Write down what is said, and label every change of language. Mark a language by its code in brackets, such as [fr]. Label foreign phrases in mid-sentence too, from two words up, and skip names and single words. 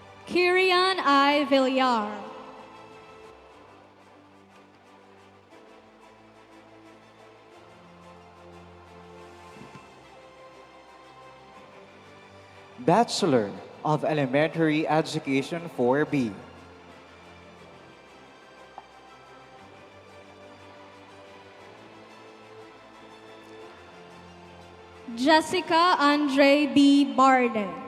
[en] Kirian I. Villar. Bachelor of Elementary Education 4B. Jessica Andre B. Barde.